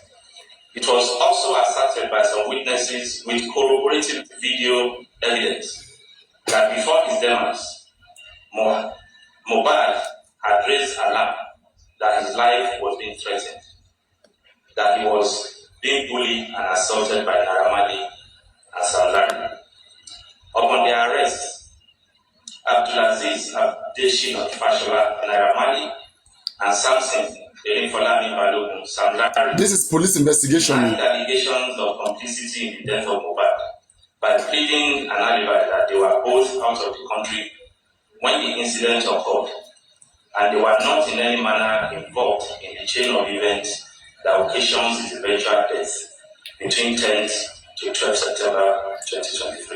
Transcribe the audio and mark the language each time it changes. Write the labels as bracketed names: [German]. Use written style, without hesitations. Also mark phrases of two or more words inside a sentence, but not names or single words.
[English] It was also asserted by some witnesses with corroborative video evidence that before his demise, MOHBAD had raised alarm that his life was being threatened, that he was being bullied and assaulted by Naira Marley and Samilari. Upon their arrest, Abdulaziz Abdeshin of Fashola, Naira Marley, and Samson Folami Balogun Samilari. This is police investigation. And allegations of complicity in the death of MOHBAD by pleading an alibi that they were both out of the country when the incident occurred, and they were not in any manner involved in the chain of events that occasions his eventual death between 10th to 12th September 2023.